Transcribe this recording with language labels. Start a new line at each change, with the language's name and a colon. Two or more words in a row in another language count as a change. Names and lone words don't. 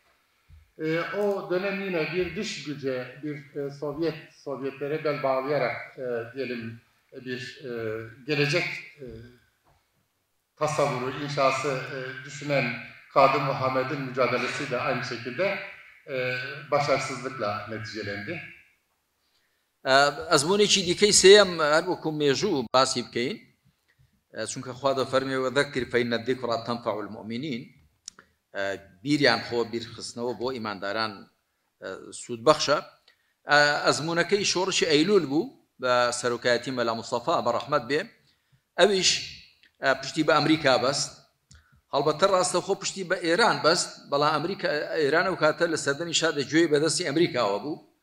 Turkish: O dönem yine bir dış güce, bir Sovyetlere bel bağlayarak diyelim bir gelecek tasavvuru, inşası düşünen Kadir Muhammed'in mücadelesi de aynı şekilde başarısızlıkla neticelendi.
Central Kurdish: ئەزمونێکی دیکەی سێم هەر وەکو مێژوو باسی بکەین چونکە خوا دەفەرمێ
Arabic: وەذەکر فەئینە الذیکڕا تەنفەع المؤمنین
Central Kurdish: بیریان خۆ بیرخستنەوە بۆ ئیمانداران سوودبەخشە. ئەزمونەکەی شۆڕشی ئەیلول بوو بە سەرۆکایەتی مەلا موستەفا بە ڕەحمەت بێ ئەویش پشتی بە ئەمریکا بەست هەڵبەتە ڕاستەوخۆ پشتی بە ئێران بەست بەڵام ئەمریکا ئێران ئەو کاتە لە سەردەمی شادە گوێی بەدەستی ئەمریکاوە بوو